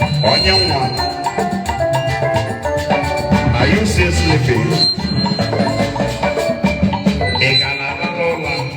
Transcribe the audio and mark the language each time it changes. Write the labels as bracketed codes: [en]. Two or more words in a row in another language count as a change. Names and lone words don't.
[ig] Onye nwa, [en] are you still sleeping? [ig] Ị ka na-arahụ ụra?